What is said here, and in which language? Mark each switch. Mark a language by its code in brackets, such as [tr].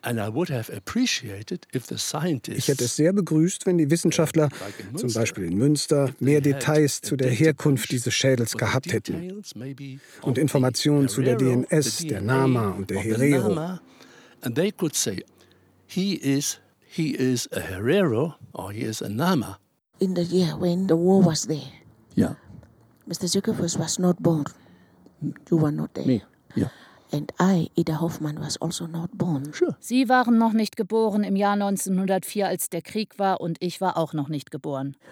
[de] Ich hätte es sehr begrüzt, wenn die Wissenschaftler, zum Beispiel in Münster, mehr Details zu der Herkunft dieses Schädels gehabt hätten. Und Informationen zu der DNS, der Nama und der Herero. Und sie könnten sagen, er ist ein Herero oder er ist ein Nama. [en] In the year when the war was there. Yeah. Mr. Zuckerfuss was not born. You were not there. Me, yeah. And I, Ida Hoffmann, was also not born. Sure. [de] Sie waren noch nicht geboren im Jahr 1904, als der Krieg war, und ich war auch noch nicht geboren.